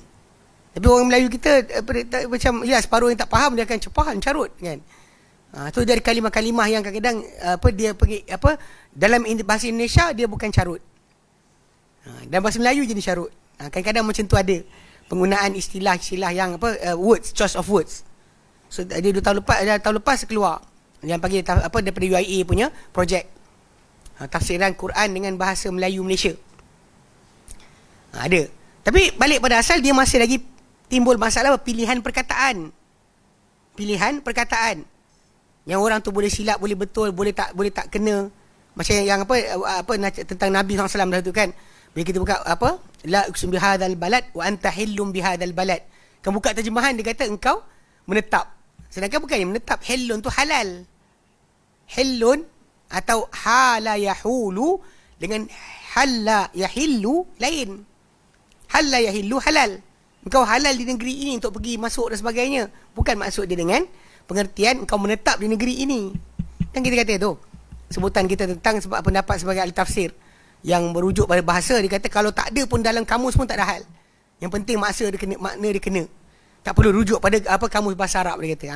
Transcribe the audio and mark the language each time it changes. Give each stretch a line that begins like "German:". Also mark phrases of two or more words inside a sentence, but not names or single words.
Malay: Tapi orang Melayu kita macam separuh yang tak faham dia akan faham carut kan. Tu dari kalimah-kalimah yang kadang-kadang dia pergi dalam bahasa Indonesia dia bukan carut. Dan bahasa Melayu jadi carut. Kadang-kadang macam tu ada penggunaan istilah-istilah yang
English: words, choice of words.
Malay: So dia 2 tahun lepas keluar yang panggil daripada UIA punya projek. Tafsiran Quran dengan bahasa Melayu Malaysia. Ada. Tapi balik pada asal dia masih lagi timbul masalah pilihan perkataan. Pilihan perkataan. Yang orang tu boleh silap, boleh betul, boleh tak kena. Macam yang tentang Nabi SAW dah tu kan. Bila kita buka la
Arabic: أقسم بهذا البلد وأنت حل بهذا البلد.
Malay: Kamu buka terjemahan dia kata engkau menetap. Sedangkan bukannya menetap, hillun tu halal. Hillun atau
Arabic: حل يحل
Malay: dengan
Arabic: حل يحل
Malay: lain.
Arabic: حل يحل حلال.
Malay: Engkau halal di negeri ini untuk pergi masuk dan sebagainya. Bukan maksud dia dengan pengertian engkau menetap di negeri ini. Yang kita kata tu. Sebutan kita tentang sebab pendapat sebagai ahli tafsir yang merujuk pada bahasa, dia kata kalau tak ada pun dalam kamus pun tak ada hal. Yang penting makna dia kena. Tak perlu rujuk pada kamus bahasa Arab, dia kata.